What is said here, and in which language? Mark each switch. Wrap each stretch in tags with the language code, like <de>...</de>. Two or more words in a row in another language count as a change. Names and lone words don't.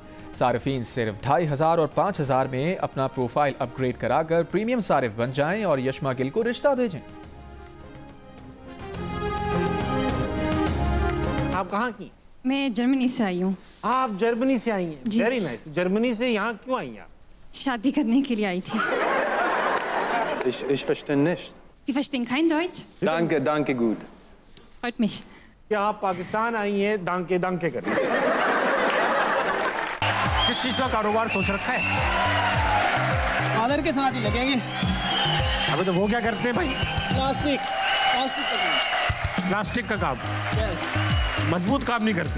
<hi>सारिफीन सिर्फ 2500 और 5000 में अपना प्रोफाइल अपग्रेड कराकर प्रीमियम सारिफ बन जाएं और यशमा गिल को रिश्ता भेजें। आप कहाँ की? मैं जर्मनी से आई हूँ। आप जर्मनी से आई हैं?</hi> <en>very nice.</en> <hi>जर्मनी से यहाँ क्यों आई हैं? शादी करने के लिए आई थी।</hi> <de>Ich verstehe nicht. Sie verstehen kein Deutsch? Danke, danke gut. Freut mich.</de> <hi>क्या आप पाकिस्तान आई हैं</hi> <de>danke danke</de> <hi>करने? किस चीज का कारोबार सोच रखा है? फादर के साथ ही लगेंगे। अबे तो वो क्या करते हैं भाई? प्लास्टिक का प्लास्टिक का काम। मजबूत काम नहीं करते।</hi>